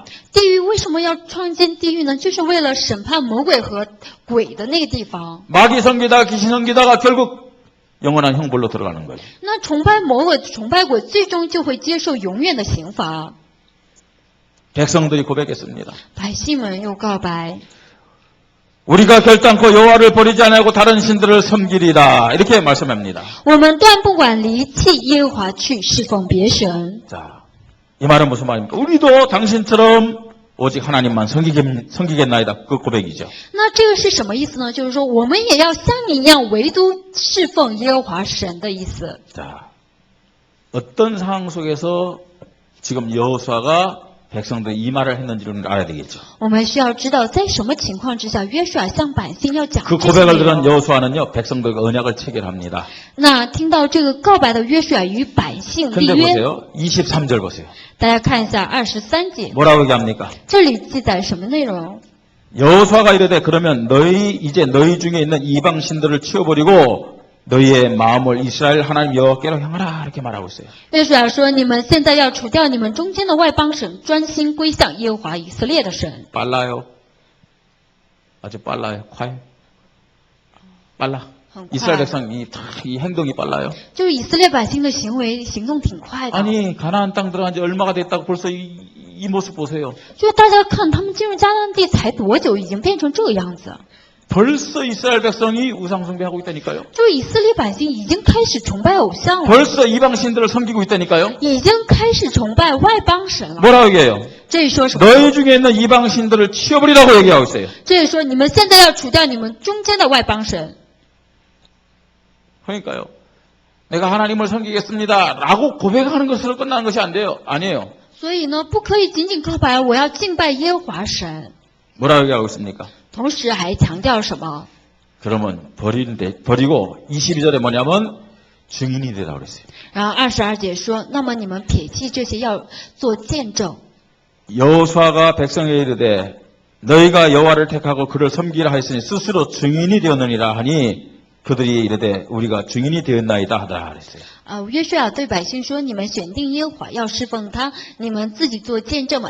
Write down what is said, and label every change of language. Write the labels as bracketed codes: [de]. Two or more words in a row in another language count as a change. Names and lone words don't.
[zh] 地狱为什么要创建地狱呢？就是为了审判魔鬼和鬼的那个地方。 [ko] 마귀 섬기다가 귀신 섬기다가 결국 영원한 형벌로 들어가는 거예요. [zh] 那崇拜魔鬼、崇拜鬼，最终就会接受永远的刑罚。 [ko] 백성들이 고백했습니다. [zh] 百姓们又告白， [ko] 우리가 결단코 여호와를 버리지 아니하고 다른 신들을 섬기리라 이렇게 말씀합니다. [zh] 我们断不管离弃耶和华去侍奉别神。 [ko] 자, 이 말은 무슨 말입니까? 우리도 당신처럼 오직 하나님만 섬기겠나이다. 그 고백이죠. [zh] 那这个是什么意思呢？就是说，我们也要像你一样，唯独侍奉耶和华神的意思。 [ko] 자, 어떤 상황 속에서 지금 여호수아가 백성들이 이 말을 했는지를 알아야 되겠죠. [zh] 我们需要知道，在什么情况之下，约书亚向百姓要讲 [ko] 그 [zh] 这些 [ko] 고백을 [zh] 内 [ko] 들은 [zh] 容。 [ko] 여호수아는요, 백성들과 언약을 체결합니다. [zh] 那听到这个告白的约书亚与百姓立 [ko] 근데 [zh] 约， [ko] 보세요. 23절 보세요. [zh] 大家看一下23节， [ko] 뭐라고 얘기합니까? [zh] 这里记载什么内容？ [ko] 여호수아가 이르되 그러면 이제 너희 중에 있는 이방 신들을 치워버리고 너희의 마음을 이스라엘 하나님 여호와께로 향하라 이렇게 말하고 있어요. [zh] 约书亚说：“你们现在要除掉你们中间的外邦神，专心归向耶和华以色列的神。 [ko] 빨라요. 아주 빨라요. 과연 빨라. [zh] 很快 [ko] 이스라엘 백성 이 행동이 빨라요. [zh] 就是以色列百姓的行动挺快的。 [ko] 아니 가나안 땅 들어간 지 얼마가 됐다고 벌써 이 모습 보세요. [zh] 就是大家看他们进入迦南地才多久，已经变成这个样子。 [ko] 벌써 이스라엘 백성이 우상 숭배하고 있다니까요. [zh] 就是以色列百姓已经开始崇拜偶像了， [ko] 벌써 이방 신들을 섬기고 있다니까요. [zh] 已经开始崇拜外邦神了。 [ko] 뭐라고 얘기해요? [zh] 这里说什么？ [ko] 너희 중에 있는 이방 신들을 치워버리라고 얘기하고 있어요. [zh] 这里说你们现在要除掉你们中间的外邦神。 [ko] 그러니까요. 내가 하나님을 섬기겠습니다라고 고백하는 것으로 끝나는 것이 안 돼요. 아니에요. [zh] 所以呢，不可以仅仅告白我要敬拜耶和华神， [ko] 뭐라고 얘기하고 있습니까? [zh] 同时还强调什么？ [ko] 그러면 버리고 22절에 뭐냐면 증인이 되라고 그랬어요. [zh] 然后22节说，那么你们撇弃这些，要做见证。 [ko] 여호수아가 백성에게 이르되 너희가 여호와를 택하고 그를 섬기라 하였으니 스스로 증인이 되었느니라 하니 그들이 이르되 우리가 증인이 되었나이다 하더라 그랬어요. [zh] 约书亚对百姓说：“你们选定耶和华，要侍奉他，你们自己做见证吧。”